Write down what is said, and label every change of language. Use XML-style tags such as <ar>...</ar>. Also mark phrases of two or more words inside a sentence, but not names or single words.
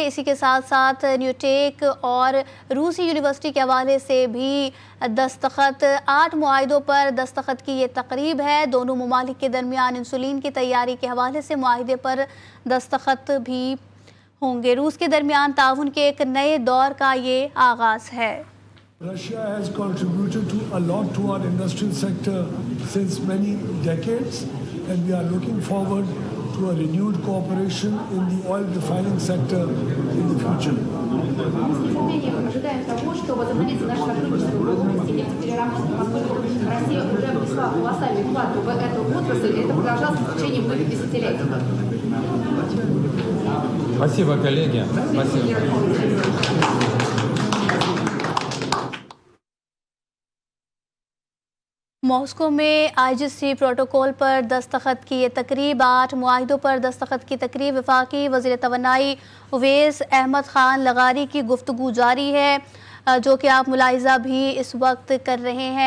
<ur>اسی کے ساتھ ساتھ نیوٹیک اور روسی یونیورسٹی کے حوالے سے بھی دستخط، 8 معاہدوں پر دستخط کی یہ تقریب ہے۔ دونوں ممالک کے درمیان انسولین کی تیاری کے حوالے سے معاہدے پر دستخط بھی ہوں گے۔ روس کے درمیان تعاون کے ایک نئے دور کا یہ آغاز ہے۔</ur> <en>Russia has contributed a lot to our industrial sector since many decades, and we are looking forward to a renewed cooperation in the oil refining sector in the future.</en> <ru>Мы ожидаем того, что возобновится наше сотрудничество в области нефтепереработки, поскольку Россия уже внесла колоссальный вклад в эту отрасль, и это продолжалось в течение многих десятилетий. Спасибо, коллеги. Спасибо.</ru> <ur>ماسکو میں IGC پروٹوکول پر دستخط کی یہ تقریب، 8 معاہدوں پر دستخط کی تقریب، وفاقی وزیر توانائی اویس احمد خان لغاری کی گفتگو جاری ہے، جو کہ آپ ملاحظہ بھی اس وقت کر رہے ہیں۔</ur>